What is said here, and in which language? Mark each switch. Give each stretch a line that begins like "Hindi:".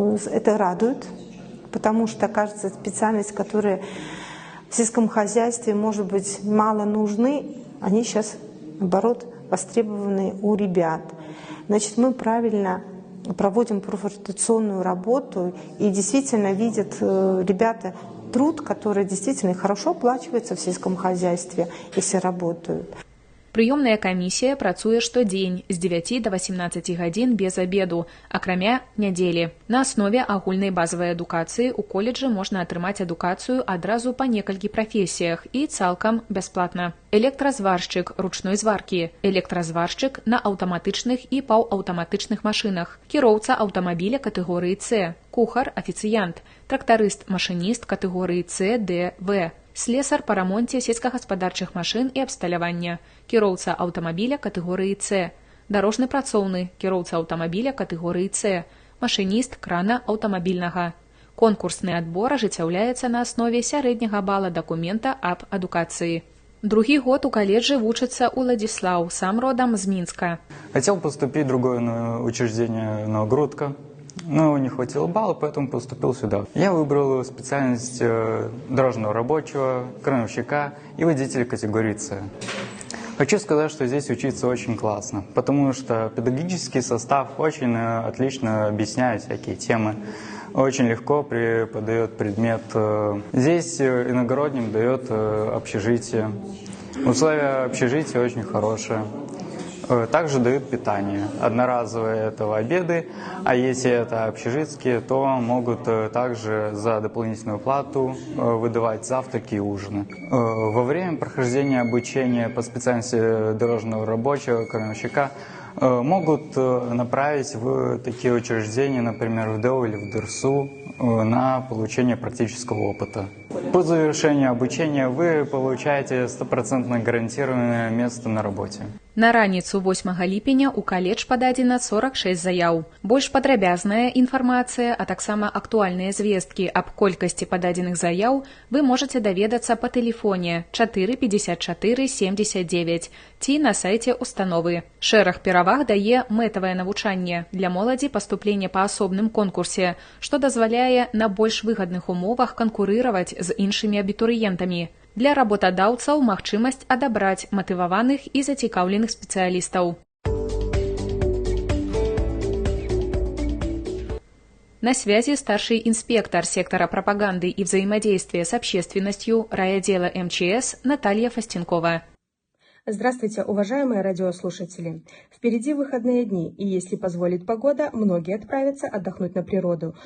Russian: Это радует, потому что, кажется, специальность, которая в сельском хозяйстве, может быть, мало нужны, они сейчас, наоборот, востребованы у ребят. Значит, мы правильно проводим профориентационную работу, и действительно видят ребята труд, который действительно хорошо оплачивается в сельском хозяйстве, если работают.
Belarusian: Прыёмная камісія працуе штодзень з 9 до 18 гадзін без абеду, акрамя нядзелі. На аснове агульнай базавай адукацыі ў коледжы можна атрымаць адукацыю адразу па некалькі прафесіях і цалкам бясплатна. Электразваршчык ручной зваркі, электразваршчык на аўтаматычных і паўаўтаматычных машынах, кіроўца аўтамабіля катэгорыі С, кухар, афіцыянт, трактарыст-машыніст катэгорыі С, Д, В, слесар па рамонце сельскагаспадарчых машын і абсталявання, кіроўца аўтамабіля катэгорыі С, дарожны працоўны, кіроўца аўтамабіля катэгорыі С, машыніст крана аўтамабільнага. Конкурсны адбор ажыццяўляецца на аснове сярэдняга бала дакумента аб адукацыі. Другі год у каледжы вучыцца Уладзіслаў, сам родам з Мінска.
Russian: Хотел поступить в другое учреждение Новогрудка, но не хватило балла, поэтому поступил сюда. Я выбрал специальность дорожного рабочего, крановщика и водителя категории С. Хочу сказать, что здесь учиться очень классно, потому что педагогический состав очень отлично объясняет всякие темы, очень легко преподает предмет. Здесь иногородним дает общежитие. Условия общежития очень хорошие. Также дают питание. Одноразовые это обеды, а если это общежитские, то могут также за дополнительную плату выдавать завтраки и ужины. Во время прохождения обучения по специальности дорожного рабочего, крановщика, могут направить в такие учреждения, например, в ДЭО или в ДРСУ, на получение практического опыта. По завершению обучения вы получаете 100% гарантированное место на работе.
Belarusian: На раніцу 8 ліпеня ў каледж пададзена 46 заяў. Больш падрабязная інфармацыя, а таксама актуальныя звесткі аб колькасці пададзеных заяў вы можаце даведацца па тэлефоне 454 79 ці на сайце установы. Шэраг пераваг дае мэтавае навучанне для моладзі паступлення па асобным конкурсе, што дазваляе на больш выгадных умовах канкурыраваць з іншымі абітурыентамі. Для работадаўцаў магчымасць адабраць матываваных і зацікаўленых спецыялістаў.
Russian: На связи старший инспектор сектора пропаганды и взаимодействия с общественностью райотдела МЧС Наталья Фастенкова. Здравствуйте, уважаемые радиослушатели! Впереди выходные дни, и если позволит погода, многие отправятся отдохнуть на природу.